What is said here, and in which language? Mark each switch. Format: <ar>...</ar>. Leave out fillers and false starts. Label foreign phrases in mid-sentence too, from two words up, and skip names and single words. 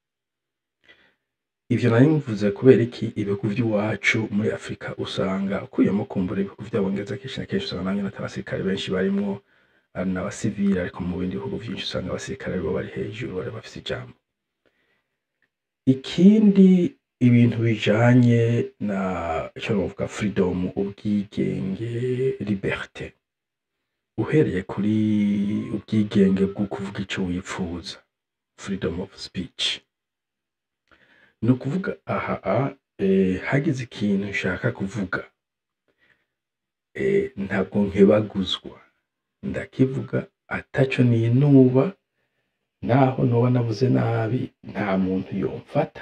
<rn>Ivyo nari mvuze kubera iki ibihugu by'iwacu muri Afrika usanga ukuyemo kumbura ibihugu by'abongereza kenshi na kenshi usanga namwe n'abasirikare benshi barimwo n'abasivile ariko mu bindi bihugu byinshi usanga abasirikare bo bari hejuru bari bafise ijambo. Ikindi ibintu bijanye na icyo novuga freedom ubwigenge liberté uhereye kuri ubwigenge bwo kuvuga ico wifuza</rn> <en>freedom of speech.</en> <rn>Ni ukuvuga hagize ikintu nshaka kuvuga ntabwo nkebaguzwa ndakivuga ataco ninuba naho noba navuze nabi nta muntu yomfata</rn>